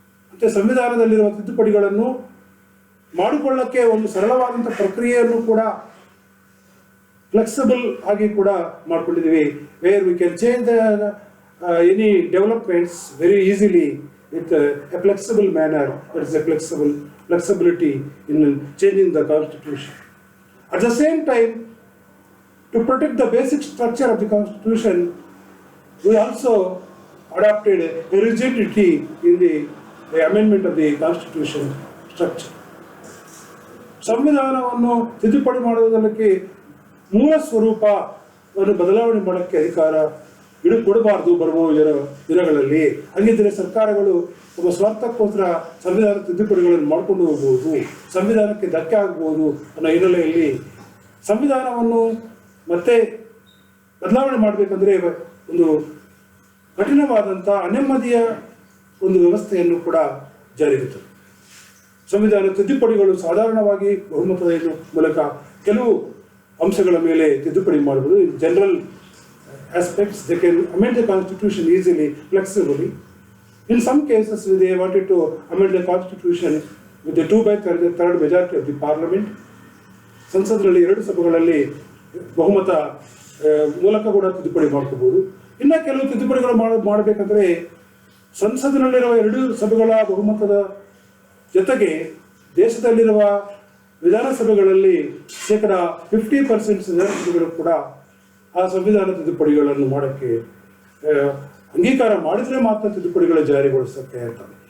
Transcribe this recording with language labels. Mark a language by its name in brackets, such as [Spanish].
[Kannada] ಮತ್ತು ಸಂವಿಧಾನದಲ್ಲಿರುವ ತಿದ್ದುಪಡಿಗಳನ್ನು ಮಾಡಿಕೊಳ್ಳಕ್ಕೆ ಒಂದು ಸರಳವಾದಂಥ ಪ್ರಕ್ರಿಯೆಯನ್ನು ಕೂಡ ಫ್ಲೆಕ್ಸಿಬಲ್ ಆಗಿ ಕೂಡ ಮಾಡ್ಕೊಂಡಿದ್ದೀವಿ. [English] Where we can change the any developments very easily with a flexible manner. That is a flexibility in changing the constitution. At the same time, to protect the basic structure of the constitution, we also adopted a rigidity in the amendment of the constitution structure. [Kannada] ಸಂವಿಧಾನವನ್ನು ತಿದ್ದುಪಡಿ ಮಾಡುವುದಕ್ಕೆ ಮೂಲ ಸ್ವರೂಪವನ್ನು ಬದಲಾವಣೆ ಮಾಡೋಕ್ಕೆ ಅಧಿಕಾರ ಕೊಡಬಾರದು ಬರುವ ದಿನಗಳಲ್ಲಿ. ಹಂಗಿದ್ದರೆ ಸರ್ಕಾರಗಳು ತಮ್ಮ ಸ್ವಾರ್ಥಕ್ಕೋಸ್ಕರ ಸಂವಿಧಾನ ತಿದ್ದುಪಡಿಗಳನ್ನು ಮಾಡಿಕೊಂಡು ಹೋಗ್ಬೋದು, ಸಂವಿಧಾನಕ್ಕೆ ಧಕ್ಕೆ ಆಗ್ಬೋದು ಅನ್ನೋ ಹಿನ್ನೆಲೆಯಲ್ಲಿ ಸಂವಿಧಾನವನ್ನು ಮತ್ತೆ ಬದಲಾವಣೆ ಮಾಡಬೇಕಂದ್ರೆ ಒಂದು ಕಠಿಣವಾದಂಥ ಅನೆಮ್ಮದಿಯ ಒಂದು ವ್ಯವಸ್ಥೆಯನ್ನು ಕೂಡ ಜಾರಿಗೆ ತಂದರು. ಸಂವಿಧಾನ ತಿದ್ದುಪಡಿಗಳು ಸಾಧಾರಣವಾಗಿ ಬಹುಮತದ ಮೂಲಕ ಕೆಲವು ಅಂಶಗಳ ಮೇಲೆ ತಿದ್ದುಪಡಿ ಮಾಡಬಹುದು. [English] In general aspects, they can amend the constitution easily, flexibly. In some cases, they wanted to amend the constitution with the 2/3 majority of the parliament. [Kannada] ಸಂಸತ್ನಲ್ಲಿ 2 ಸಭೆಗಳಲ್ಲಿ ಬಹುಮತ ಮೂಲಕ ಕೂಡ ತಿದ್ದುಪಡಿ ಮಾಡ್ಕೋಬಹುದು. ಇನ್ನು ಕೆಲವು ತಿದ್ದುಪಡಿಗಳು ಮಾಡಬೇಕಂದ್ರೆ ಸಂಸತ್ತಿನಲ್ಲಿರುವ 2 ಸಭೆಗಳ ಬಹುಮತದ ಜೊತೆಗೆ ದೇಶದಲ್ಲಿರುವ ವಿಧಾನಸಭೆಗಳಲ್ಲಿ 50% ವಿಧಾನಸಭೆಗಳು ಕೂಡ ಆ ಸಂವಿಧಾನ ತಿದ್ದುಪಡಿಗಳನ್ನು ಮಾಡೋಕ್ಕೆ ಅಂಗೀಕಾರ ಮಾಡಿದರೆ ಮಾತ್ರ ತಿದ್ದುಪಡಿಗಳ ಜಾರಿಗೊಳಿಸೋಕ್ಕೆ ಇರ್ತದೆ.